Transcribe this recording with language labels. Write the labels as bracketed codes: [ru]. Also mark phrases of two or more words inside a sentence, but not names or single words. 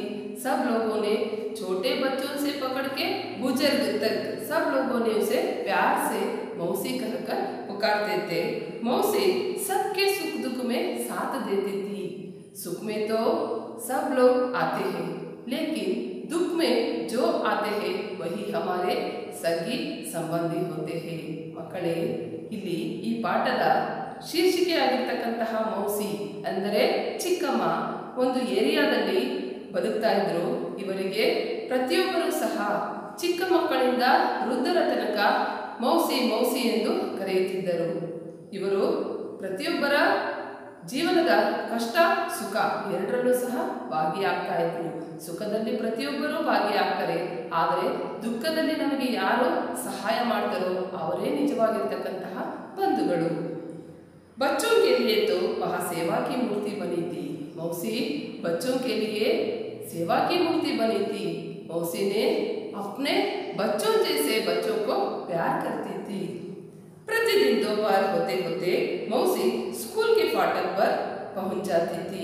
[hi] सब लोगों ने छोटे बच्चों से पकड़ के बुजुर्ग तक सब लोगों ने उसे प्यार से मौसी कहकर पुकारते थे। मौसी सबके सुख दुख में साथ देती थी। सुख में तो सब लोग आते हैं, लेकिन दुख में जो आते हैं वही हमारे सगी संबंधी होते हैं। [kn] ಮಕ್ಕಳೇ, ಇಲ್ಲಿ ಈ ಪಾಠದ ಶೀರ್ಷಿಕೆ ಆಗಿರ್ತಕ್ಕಂತಹ ಮೌಸಿ ಅಂದರೆ ಚಿಕ್ಕಮ್ಮ ಒಂದು ಏರಿಯಾದಲ್ಲಿ ಬದುಕ್ತಾ ಇದ್ರು। ಇವರಿಗೆ ಪ್ರತಿಯೊಬ್ಬರೂ ಸಹ ಚಿಕ್ಕ ಮಕ್ಕಳಿಂದ ವೃದ್ಧರ ತನಕ ಮೌಸಿ ಮೌಸಿ ಎಂದು ಕರೆಯುತ್ತಿದ್ದರು। ಇವರು ಪ್ರತಿಯೊಬ್ಬರ ಜೀವನದ ಕಷ್ಟ ಸುಖ ಎರಡರಲ್ಲೂ ಸಹ ಭಾಗಿಯಾಗ್ತಾ ಇದ್ರು। ಸುಖದಲ್ಲಿ ಪ್ರತಿಯೊಬ್ಬರೂ ಭಾಗಿಯಾಗ್ತಾರೆ, ಆದರೆ ದುಃಖದಲ್ಲಿ ನಮಗೆ ಯಾರು ಸಹಾಯ ಮಾಡ್ತಾರೋ ಅವರೇ ನಿಜವಾಗಿರ್ತಕ್ಕಂತಹ ಬಂಧುಗಳು। [hi] बच्चों के लिए तो वह सेवा की मूर्ति बनी थी। मौसी बच्चों के लिए सेवा की मूर्ति बनी थी। मौसी ने अपने बच्चों जैसे बच्चों को प्यार करती थी। प्रतिदिन दोपहर होते होते मौसी स्कूल के फाटक पर पहुंच जाती थी।